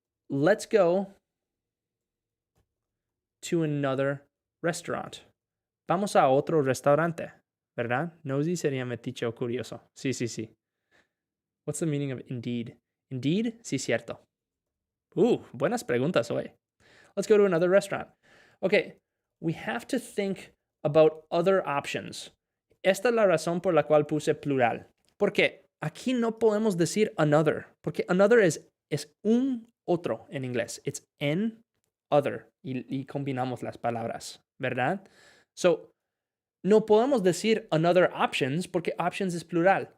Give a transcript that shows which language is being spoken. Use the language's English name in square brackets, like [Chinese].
[English] Let's go to another restaurant. [Spanish] Vamos a otro restaurante, ¿verdad? Nosy sería metiche o curioso. Sí, sí, sí. [English] What's the meaning of indeed? Indeed, [Spanish] sí, cierto. Buenas preguntas hoy. [English] Let's go to another restaurant. Okay, we have to think about other options. [Spanish] Esta es la razón por la cual puse plural. Porque aquí no podemos decir another, porque another es un otro en inglés. [English] It's an other. [Spanish] Y combinamos las palabras, ¿verdad? So, no podemos decir another options porque options es plural.